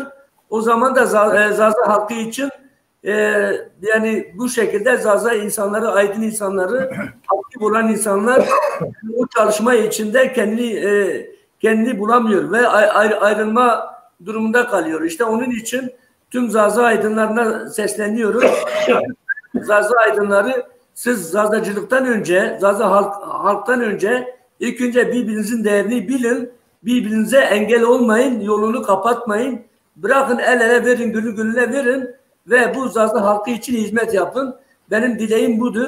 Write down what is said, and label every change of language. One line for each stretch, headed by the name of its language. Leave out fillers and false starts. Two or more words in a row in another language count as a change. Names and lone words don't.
Turkish: O zaman da Zaza halkı için yani bu şekilde Zaza insanları, aydın insanları, aktif olan insanlar o çalışma içinde kendini bulamıyor ve ayrılma durumunda kalıyor. İşte onun için tüm Zaza aydınlarına sesleniyoruz. Zaza aydınları, siz Zazacılıktan önce, Zaza halktan önce ilk önce birbirinizin değerini bilin, birbirinize engel olmayın, yolunu kapatmayın, bırakın el ele verin, gönül gönüle verin ve bu Zaza halkı için hizmet yapın. Benim dileğim budur.